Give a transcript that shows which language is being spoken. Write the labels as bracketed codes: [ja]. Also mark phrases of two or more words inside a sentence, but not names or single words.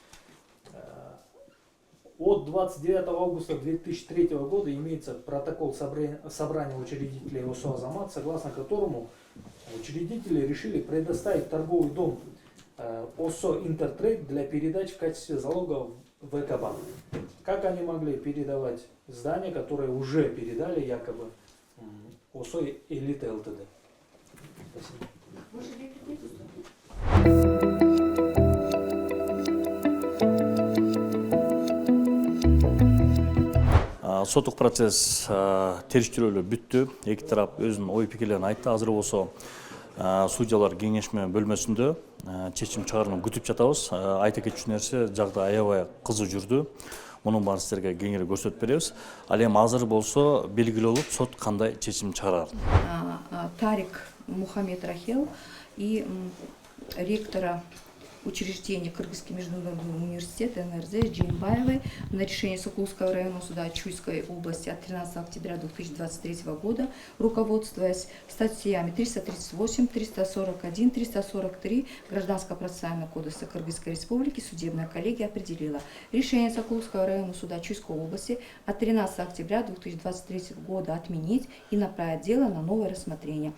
[ru] От 29 августа 2003 года имеется протокол собрания учредителей ОСО «Азамат», согласно которому учредители решили предоставить торговый дом ОСО «Интертрейд» для передачи в качестве залога в ВКБанк. Как они могли передавать здание, которое уже передали якобы ОСО «Элита ЛТД»? Спасибо. [ky] Соттук процесс териштирүүлөр бүттү. Эки тарап өзүнүн ой пикирлерин айтты. Азыр болсо судьялар кеңешме бөлмөсүндө чечим чыгарууну күтүп жатабыз. Айта кетчү нерсе, жагдай аябай кызуу жүрдү. Мунун баарын сиздерге кеңири көрсөтүп беребиз. Ал эми азыр болсо белгилүү болуп, сот кандай чечим чыгарар? [ru] Тарик Мухаммед Рахил и ректора учреждения Кыргызский международный университет НРЗ Джеймбаевой на решение Сокулского районного суда Чуйской области от 13 октября 2023 года, руководствуясь статьями 338, 341, 343 Гражданского процессуального кодекса Кыргызской республики, судебная коллегия определила решение Сокулского районного суда Чуйской области от 13 октября 2023 года отменить и направить дело на новое рассмотрение.